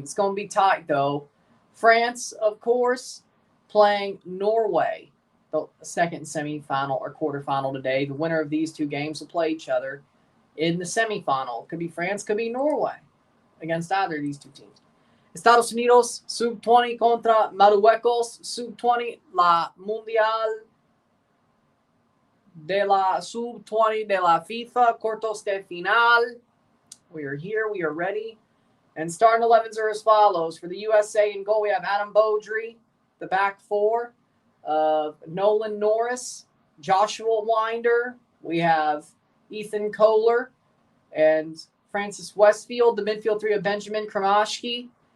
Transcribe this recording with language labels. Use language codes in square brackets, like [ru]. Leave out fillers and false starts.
[en] It's going to be tight, though. France, of course, playing Norway, the second semifinal or quarterfinal today. The winner of these two games will play each other in the semifinal. Could be France, could be Norway against either of these two teams. [es] Estados Unidos, sub-20 contra Marruecos, sub-20, la Mundial de la sub-20 de la FIFA, cuartos de final. [en] We are here, we are ready. And starting 11s are as follows. For the USA in goal, we have Adam Beaudry, the back four. Nolan Norris, Joshua Winder. We have Ethan Kohler and Francis Westfield. The midfield three of Benjamin Kramashki.